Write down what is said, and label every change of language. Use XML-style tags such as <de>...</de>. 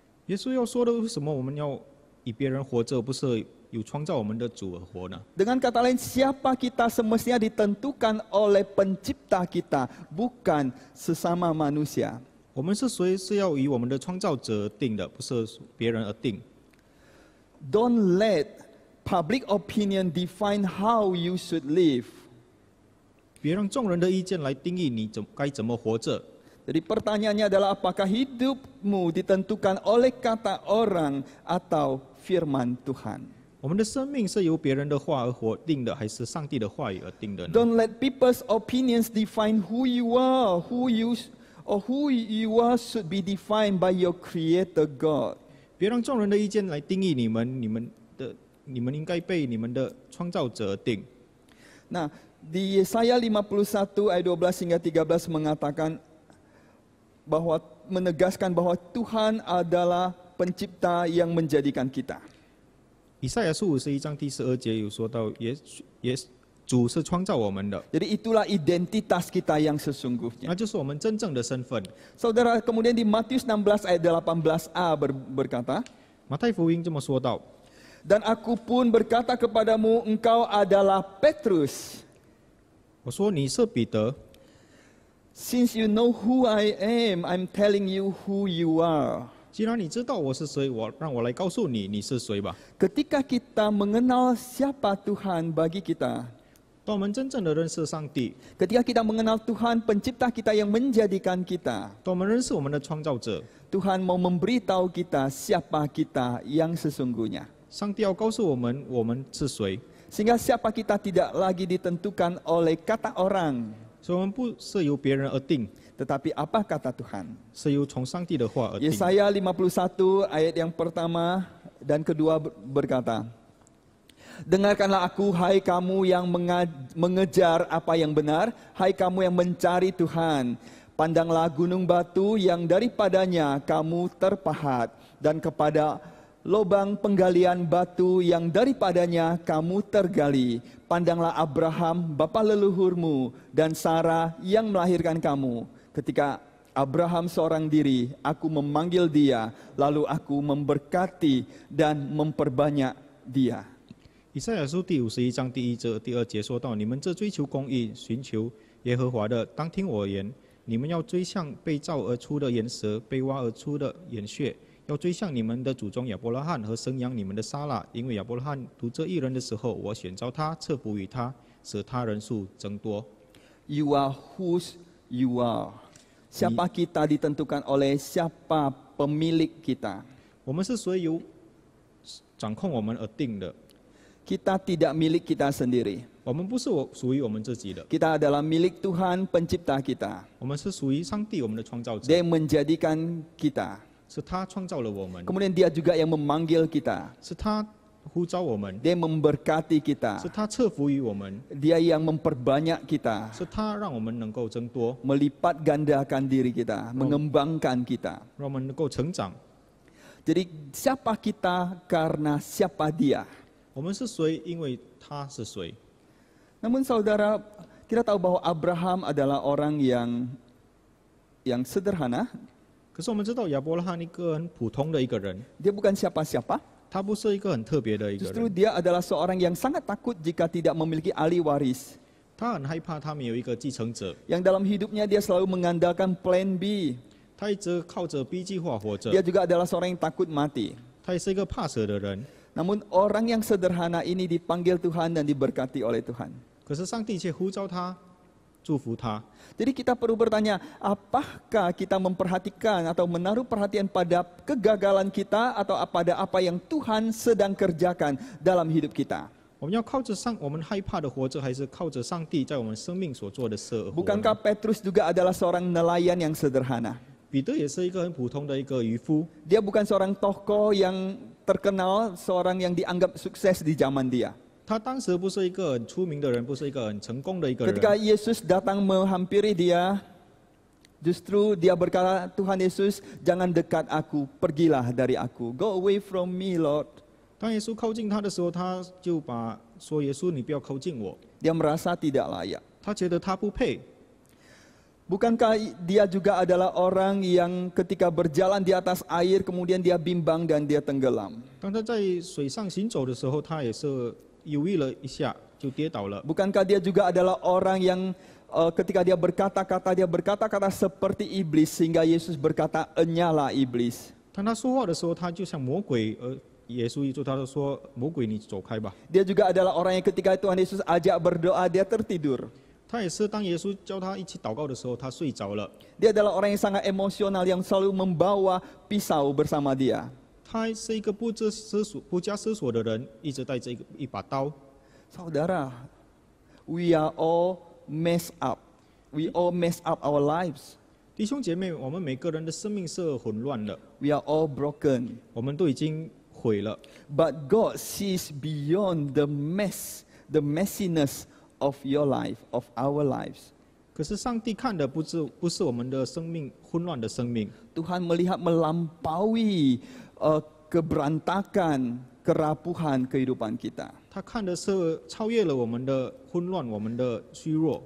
<zh>耶稣要说的，为什么我们要以别人活着，不是有创造我们的主而活呢？</zh> <id>Dengan kata lain, siapa kita semestinya ditentukan oleh pencipta kita, bukan sesama manusia.</id> <zh>我们是谁是要以我们的创造者而定的，不是别人而定。</zh> <en>Don't let public opinion define how you should live.</en> <zh>别让众人的意见来定义你该怎么活着。</zh> <id>Jadi pertanyaannya adalah apakah hidupmu ditentukan oleh kata orang atau firman Tuhan?</id> <zh>我们的生命是由别人的话而活定的，还是上帝的话语而定的呢？</zh> <en>Don't let people's opinions define who you are, or who you are should be defined by your Creator God.</en> <zh>别让众人的意见来定义你们，你们应该被你们的创造者而定。</zh> <id>Nah, di Yesaya 51 ayat 12 hingga 13 mengatakan bahwa menegaskan bahwa Tuhan adalah pencipta yang menjadikan kita.</id> <zh>以赛亚书51章第12节有说到，主是创造我们的，</zh> <id>Jadi itulah identitas kita yang sesungguhnya.</id> <zh>那就是我们真正的身份。</zh> <id>Saudara, kemudian di Matius 16 ayat 18a berkata,</id> <zh>马太福音这么说道：</zh> <id>Dan aku pun berkata kepadamu, engkau adalah Petrus.</id> <zh>我说你是彼得，</zh> <en>Since you know who I am, I'm telling you who you are.</en> <zh>既然你知道我是谁，让我来告诉你你是谁吧。</zh> <id>Ketika kita mengenal siapa Tuhan bagi kita,</id> <zh>当我们真正的认识上帝，</zh> <id>ketika kita mengenal Tuhan pencipta kita yang menjadikan kita,</id> <zh>当我们认识我们的创造者，</zh> <id>Tuhan mau memberitahu kita siapa kita yang sesungguhnya.</id> <zh>上帝要告诉我们是谁，</zh> <id>Sehingga siapa kita tidak lagi ditentukan oleh kata orang,</id> <zh>所以我们不是由别人而定，</zh> <id>tetapi apa kata Tuhan.</id> <zh>是由从上帝的话而定。</zh> <id>Yesaya 51 ayat yang pertama dan kedua berkata, Dengarkanlah aku, hai kamu yang mengejar apa yang benar, hai kamu yang mencari Tuhan. Pandanglah gunung batu yang daripadanya kamu terpahat, dan kepada lubang penggalian batu yang daripadanya kamu tergali. Pandanglah Abraham, bapa leluhurmu, dan Sarah yang melahirkan kamu. Ketika Abraham seorang diri, aku memanggil dia, lalu aku memberkati dan memperbanyak dia.</id> <zh>以赛亚书第51章第1节、第2节说到：你们这追求公义、寻求耶和华的，当听我言。你们要追向被造而出的岩石，被挖而出的岩穴，要追向你们的祖宗亚伯拉罕和生养你们的撒拉，因为亚伯拉罕独这一人的时候，我选召他，赐福于他，使他人数增多。</zh> <en>You are whose you are.</en> <id>Siapa kita ditentukan oleh siapa pemilik kita.</id> <zh>我们是谁由掌控我们而定的，</zh> <id>Kita tidak milik kita sendiri.</id> <zh>我们不是属于我们自己的，</zh> <id>Kita adalah milik Tuhan pencipta kita.</id> <zh>我们是属于上帝我们的创造者，</zh> <id>Dia yang menjadikan kita.</id> <zh>是他创造了我们，</zh> <id>Kemudian dia juga yang memanggil kita.</id> <zh>是他呼召我们，</zh> <id>Dia yang memberkati kita.</id> <zh>是他赐福于我们，</zh> <id>Dia yang memperbanyak kita.</id> <zh>是他让我们能够增多，</zh> <id>Melipat gandakan diri kita. Mengembangkan kita.</id> <zh>让我们能够成长。</zh> <id>Jadi siapa kita karena siapa dia.</id> <zh>我们是谁？因为他是谁。</zh> <id>Namun saudara, kita tahu bahwa Abraham adalah orang yang sederhana.</id> <zh>可是我们知道亚伯拉罕一个很普通的一个人，</zh> <id>Dia bukan siapa-siapa.</id> <zh>他不是一个很特别的一个</zh> <id>Justru</id> <zh>人，</zh> <id>dia adalah seorang yang sangat takut jika tidak memiliki ahli waris.</id> <zh>他很害怕他没有一个继承者，</zh> <id>Yang dalam hidupnya dia selalu mengandalkan plan B.</id> <zh>他一直靠着 B 计划活着，</zh> <id>Dia juga adalah seorang yang takut mati.</id> <zh>他也是一个怕死的人。</zh> <id>Namun orang yang sederhana ini dipanggil Tuhan dan diberkati oleh Tuhan.</id> <zh>可是上帝却呼召他，祝福他。</zh> <id>Jadi kita perlu bertanya, apakah kita memperhatikan atau menaruh perhatian pada kegagalan kita atau pada apa yang Tuhan sedang kerjakan dalam hidup kita?</id> <zh>我们要靠着我们害怕的活着，还是靠着上帝在我们生命所做的事而活呢？</zh> <id>Bukankah Petrus juga adalah seorang nelayan yang sederhana?</id> <zh>彼得也是一个很普通的一个渔夫，</zh> <id>Dia bukan seorang tokoh yang terkenal, seorang yang dianggap sukses di zaman dia.</id> <zh>他当时不是一个很出名的人，不是一个很成功的一个人。</zh> <id>Ketika Yesus datang menghampiri dia, justru dia berkata, Tuhan Yesus, jangan dekat aku, pergilah dari aku.</id> <en>Go away from me, Lord.</en> <zh>当耶稣靠近他的时候，他就说：“耶稣，你不要靠近我。</zh> <id>Dia merasa tidak layak. ”</id> <zh>他觉得他不配。</zh> <id>Bukankah dia juga adalah orang yang ketika berjalan di atas air, kemudian dia bimbang dan dia tenggelam?</id> <zh>当他在水上行走的时候，他也是犹豫了一下，就跌倒了。</zh> <id>Bukankah dia juga adalah orang yang ketika dia berkata-kata seperti iblis, sehingga Yesus berkata, enyalah iblis.</id> <zh>当他说话的时候，他就像魔鬼，耶稣一说，他就说：“魔鬼，你走开吧。”</zh> <id>Dia juga adalah orang yang ketika Tuhan Yesus ajak berdoa, dia tertidur.</id> <zh>他也是当耶稣叫他一起祷告的时候，他睡着了。</zh> <id>Dia adalah orang yang sangat emosional, yang selalu membawa pisau bersama dia.</id> <zh>他是一个不加思索的人，一直带着一把刀。</zh> <en>Saudara, we are all messed up. We all mess up our lives.</en> <zh>弟兄姐妹，我们每个人的生命是混乱的，</zh> <en>We are all broken.</en> <zh>我们都已经毁了。</zh> <en>But God sees beyond the messiness of your life, of our lives.</en> <zh>可是上帝看的不是我们的生命混乱的生命，</zh> <id>Tuhan melihat melampaui keberantakan, kerapuhan kehidupan kita.</id> <zh>他看的是超越了我们的混乱，我们的虚弱。</zh>